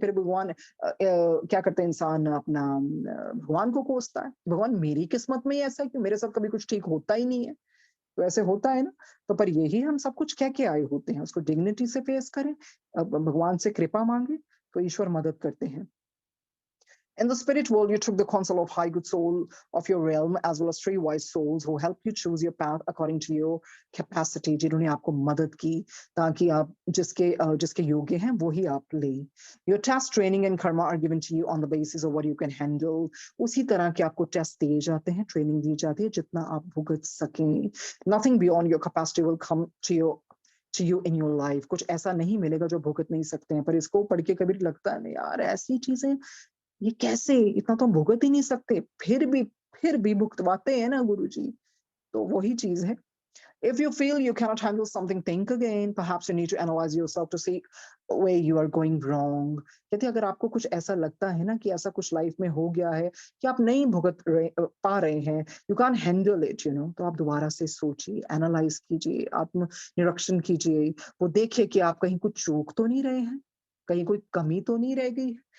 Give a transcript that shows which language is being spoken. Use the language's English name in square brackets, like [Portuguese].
[Hindi] फिर भगवान क्या करते हैं, इंसान अपना भगवान को कोसता है, भगवान मेरी किस्मत में ही ऐसा है कि मेरे साथ कभी कुछ ठीक होता ही नहीं है। तो ऐसे होता है ना। तो पर यही हम सब कुछ कह के आए होते हैं, उसको डिग्निटी से फेस करें, अब भगवान से कृपा मांगे, तो ईश्वर मदद करते हैं। [English] In the spirit world, you took the counsel of high good soul of your realm, as well as three wise souls who help you choose your path according to your capacity, [Hindi] जिन्होंने आपको मदद की, ताकि आप जिसके योग्य हैं वो ही आप ले। [English] Your test, training and karma are given to you on the basis of what you can handle। [Hindi] उसी तरह के आपको टेस्ट दिए जाते हैं, ट्रेनिंग दी जाती है, जितना आप भुगत सकें। [English] Nothing beyond your capacity will come to you in your life। [Hindi] कुछ ऐसा नहीं मिलेगा जो भुगत नहीं सकते हैं। पर इसको पढ़ के कभी लगता है, नहीं यार, ऐसी चीजें, ये कैसे, इतना तो हम भुगत ही नहीं सकते, फिर भी भुगतवाते हैं ना गुरुजी। तो वही चीज है। [English] If you feel you cannot handle something, think again। Perhaps you need to analyze yourself to see where you are going wrong। [Hindi] कहते अगर आपको कुछ ऐसा लगता है ना, कि ऐसा कुछ लाइफ में हो गया है कि आप नहीं पा रहे हैं, [English] you can't handle it, [Hindi] तो आप दोबारा से सोचिए, एनालाइज कीजिए, आत्म निरीक्षण कीजिए। वो देखिए कि आप कहीं कुछ चूक तो नहीं रहे हैं, कहीं कोई कमी तो नहीं रह गई।